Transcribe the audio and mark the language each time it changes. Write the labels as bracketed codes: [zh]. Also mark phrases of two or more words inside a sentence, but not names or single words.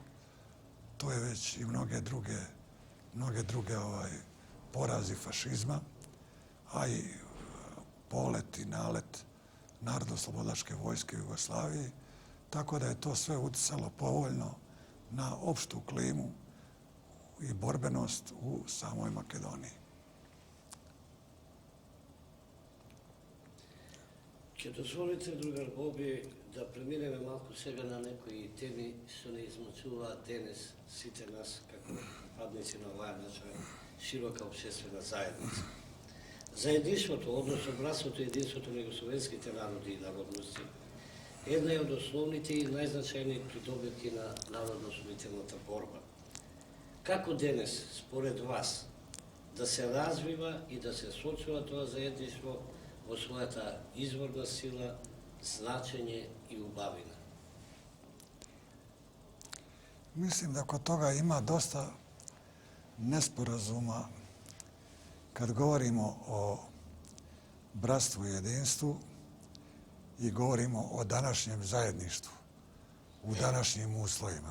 [sr] To je već i mnoge druge porazi fašizma, a i polet i nalet narodno-slobodačke vojske u Jugoslaviji, tako da je to sve uticalo povoljno na opštu klimu i borbenost u samoj Makedoniji. [mk] Че дозволите, другар Боби, да преминеме малку сега на некои теми што не измачуваат денес сите нас како припадници на оваа наша широка обществена заедница. Заедништвото, односно братството и единството на југословенските народи и народности, една е од основните и најзначајни придобивки на народно-освободителната борба. Како денес, според вас, да се развива и да се сочува тоа заедништво во својата изворна сила, значење и убавина? [sr] Mislim da kod toga ima dosta nesporazuma kad govorimo o bratstvu i jedinstvu i govorimo o današnjem zajedništvu u današnjim uslovima.